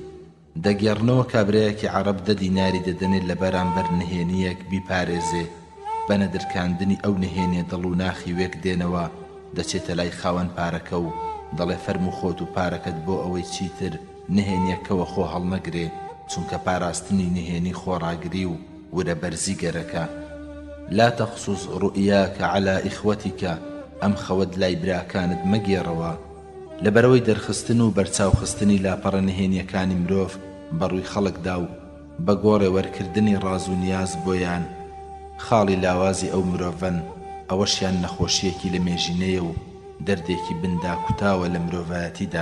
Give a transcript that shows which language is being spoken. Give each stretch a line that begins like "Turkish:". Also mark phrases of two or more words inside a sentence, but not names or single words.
Central Kurdish: دەگەڕنەوە کابرایەکی عەرەب 10 دیناری دەدەنێت لە بەرامبەر نهێنیەک بیپارێزێ، بە نەدرکاندنی ئەو نهێنێ دڵ و ناخی وێک دێنەوە، دەچێتە لای خاوەن پارەکە و دەڵێ فەرموو خۆت و پارەکەت بۆ ئەوەی چیتر نهێنیەکەوە خۆ هەڵنەگرێ، چونکە پاراستنی نهێنی خۆڕاگری و ورە بەرزی گەرەکە.
Arabic: لا تخصص رؤياك على إخوتك
Central Kurdish: ئەم خەوت لای براکانت مەگێڕەوە. لەبەرەوەی دەرخستن و بەرچاوخستنی لاپەڕە نهێنیەکانی مرۆڤ بەڕووی خەڵکدا و بە گۆڕێ وەرکردنی ڕاز و نیاز بۆیان خاڵی لاوازی ئەو مرۆڤن، ئەوەشیان نەخۆشیەکی لە مێژینەیە و دەردێکی بندا کوتاوە لە مرۆڤایەتیدا.